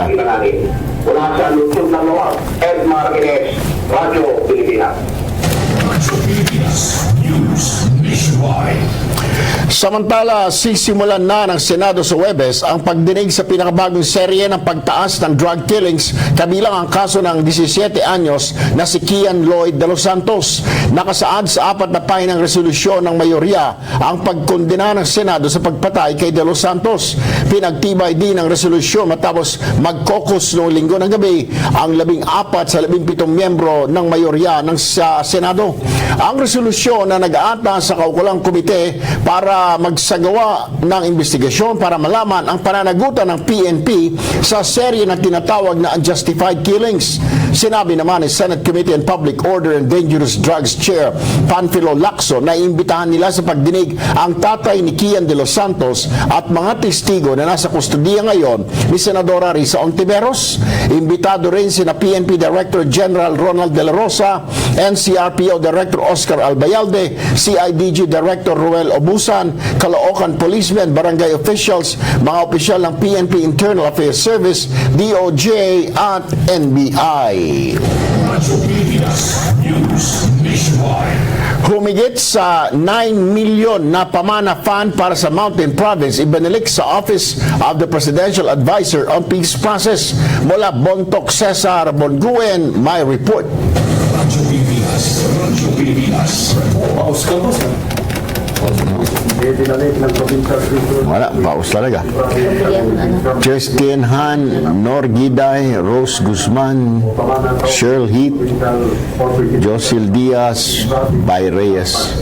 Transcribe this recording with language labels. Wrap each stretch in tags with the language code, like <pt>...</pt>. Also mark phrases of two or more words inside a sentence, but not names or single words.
<tl>Wala sa Luzon ng Lawag, Edmar Ines, Radyo Pilipinas. Radyo Pilipinas News Nationwide. Samantala, sisimulan na ng Senado sa Huwebes ang pagdinig sa pinakabagong serye ng pagtaas ng drug killings, kabilang ang kaso ng 17 anyos na si Kian Lloyd de los Santos. Nakasaad sa 4 na pahinang resolusyon ng mayorya ang pagkondena ng Senado sa pagpatay kay de los Santos. Pinagtibay din ang resolusyon matapos mag-caucus noong linggo ng gabi ang 14 sa 17 miyembro ng mayorya ng Senado. Ang resolusyon na nag-aata sa kaukulang komite para magsagawa ng investigasyon para malaman ang pananagutan ng PNP sa serye na tinatawag na</tl> <en>unjustified killings.</en> <tl>Sinabi naman ni Senate Committee on Public Order and Dangerous Drugs Chair Panfilo Lacson na imbitahan nila sa pagdinig ang tatay ni Kian de los Santos at mga testigo na nasa kustudiya ngayon ni Senadora Risa Ontiveros. Imbitado rin sina PNP Director General Ronald De La Rosa NCRPO Director Oscar Albayalde, CIDG Director Ruel Obusan, Caloocan policemen, barangay officials, mga opisyal ng PNP Internal Affairs Service, DOJ at NBI. Radyo Pilipinas News Nationwide. Humigit sa 9 million na pamana fund para sa Mountain Province ibinalik sa Office of the Presidential Advisor on Peace Process. Mula Bontoc Cesar Bonguen, may report. Radyo Pilipinas. Radyo Pilipinas. Paus ka, boss. Wala, paus talaga. Justin Han, Nor Giday, Rose Guzman, Cheryl Heath, Josil Diaz, Bay Reyes,</tl>